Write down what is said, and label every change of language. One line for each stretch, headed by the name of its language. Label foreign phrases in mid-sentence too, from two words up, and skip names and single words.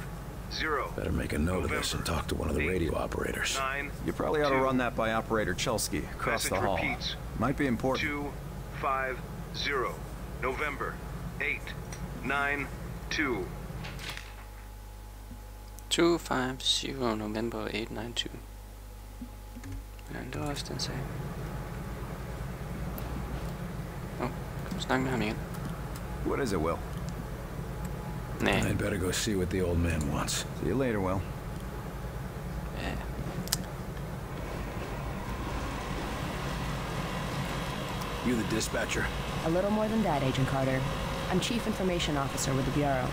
English: Better make a note of this and talk to one of the radio operators. 9. You probably ought to run that by Operator Chelsky across Message the hall. repeats. Might be important. 250. November 892. 250 November 892.
Danish: Det var også den sag. Snak med ham igen.
English: What is it, Will? Nej. I'd better go see what the old man wants. See you later, Will. Ja. You the dispatcher? A little more than that, Agent Carter. I'm Chief Information Officer with the Bureau.